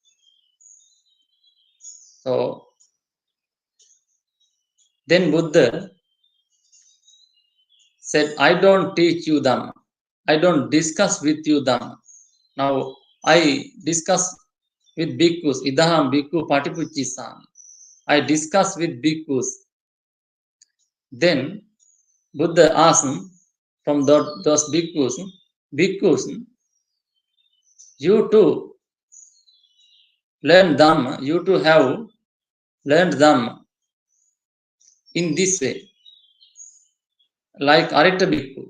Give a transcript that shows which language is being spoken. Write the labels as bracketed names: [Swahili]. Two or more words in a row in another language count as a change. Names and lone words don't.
[English] So then Buddha said, I don't teach you Dhamma. I don't discuss with you Dhamma. Now I discuss with bhikkhus, [Pali] idaham bhikkhu patipuchisami. [English] I discuss with bhikkhus. Then Buddha asked from those bhikkhus, you too learn Dhamma, you too have learned Dhamma in this way, like Arita Bhikkhu.